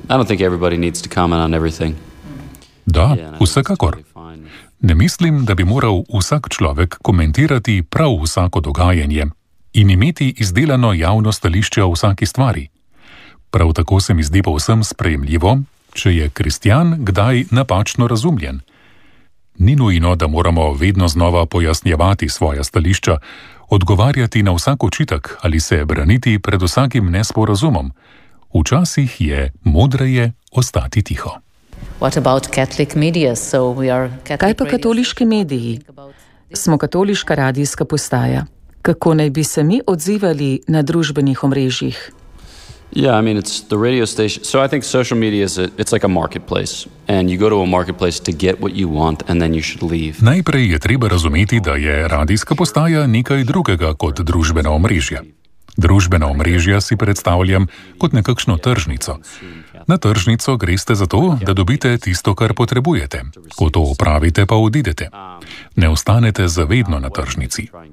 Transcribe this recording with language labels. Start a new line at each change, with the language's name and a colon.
English: I don't think everybody needs to comment on everything.
Slovenian: Da, vsekakor. Ne mislim, da bi moral vsak človek komentirati prav vsako dogajanje in imeti izdelano javno stališče o vsaki stvari. Prav tako se mi zdi povsem sprejemljivo, če je kristjan kdaj napačno razumljen. Ni nujno, da moramo vedno znova pojasnjevati svoja stališča, odgovarjati na vsak očitek ali se braniti pred vsakim nesporazumom. Včasih je modreje ostati tiho. Kaj pa katoliški mediji? Smo katoliška radijska postaja. Kako naj bi se mi odzivali na družbenih omrežjih?
English: Yeah, I mean it's the radio station. So I think social media is it's like a marketplace and you go to a marketplace to get what you want and then you should leave.
Slovenian: Najprej je treba razumeti, da je radijska postaja nekaj drugega kot družbeno omrežje. Družbena omrežja si predstavljam kot nekakšno tržnico. Na tržnico greste zato, da dobite tisto, kar potrebujete. Ko to opravite, pa odidete. Ne ostanete zavedno na tržnici.